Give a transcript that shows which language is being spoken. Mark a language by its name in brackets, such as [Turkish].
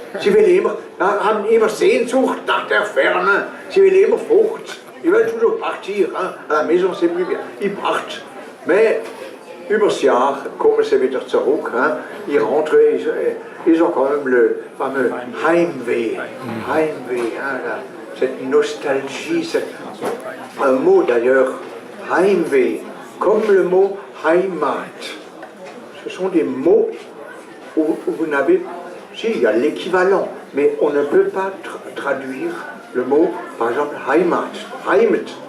[German] Sie haben immer Sehnsucht nach der Ferne, sie will immer fort. [French] Ils veulent toujours partir, hein. À la maison c'est plus bien. Ils partent. Mais [German] übers Jahr kommen sie wieder zurück. [French] Hein. Ils rentrent, ils ont quand même le fameux Heimweh. Heimweh, hein, cette nostalgie, un mot d'ailleurs, Heimweh, comme le mot Heimat. Ce sont des mots où vous n'avez... Si, il y a l'équivalent, mais on ne peut pas traduire le mot, par exemple, Heimat, Heimat.